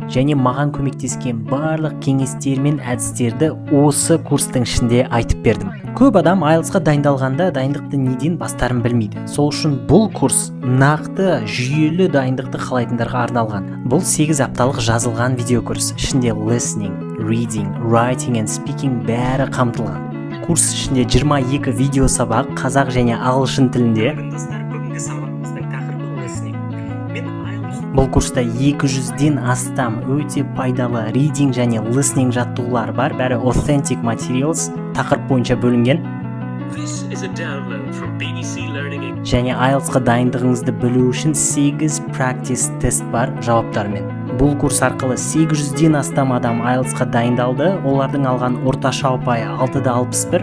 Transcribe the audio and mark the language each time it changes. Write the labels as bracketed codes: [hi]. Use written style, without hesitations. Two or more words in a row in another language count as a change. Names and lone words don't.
[kk] Және маған көмектескен барлық кеңестер мен әдістерді осы курстың ішінде айтып бердім. Көп адам IELTS-қа дайындалғанда дайындықты неден бастарын білмейді. Сол үшін бұл курс нақты жүйелі дайындықты қалайтындарға арналған. Бұл 8 апталық жазылған видеокурс. Ішінде [en] listening, reading, writing and speaking [kk] бәрі қамтылған. Курс ішінде 22 видео сабақ қазақ және ағылшын тілінде. Бұл курста 200-ден астам өте пайдалы reading және listening жаттығулар бар, бәрі [en] authentic materials [kk] тақырып бойынша бөлінген. Және IELTS-қа дайындығыңызды білу үшін 8 practice тест бар жауаптармен. Бұл курс арқылы 800-ден астам адам IELTS-қа дайындалды, олардың алған орташа ұпайы 6.61.